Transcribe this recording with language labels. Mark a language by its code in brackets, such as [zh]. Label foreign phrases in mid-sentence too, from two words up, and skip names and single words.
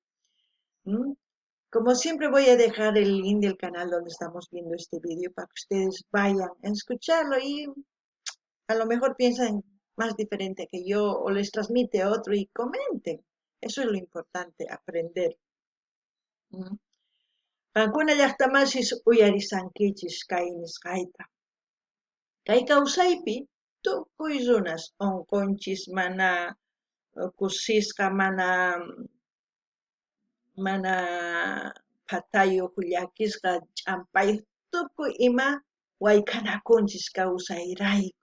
[es] Como siempre voy a dejar el link del canal donde estamos viendo este vídeo para que ustedes vayan a escucharlo y a lo mejor piensan más diferente que yo o les transmite a otro y comenten. Eso es lo importante, aprender. [qu] Qankuna llaqtamasis uyarisankichis kay nisqayta. Kay kawsaypi tukuy runas onqonchis mana kusisqa mana phatayuq llakisqa ch'ampay tukuy ima wayk'anakunchis kawsayrayku.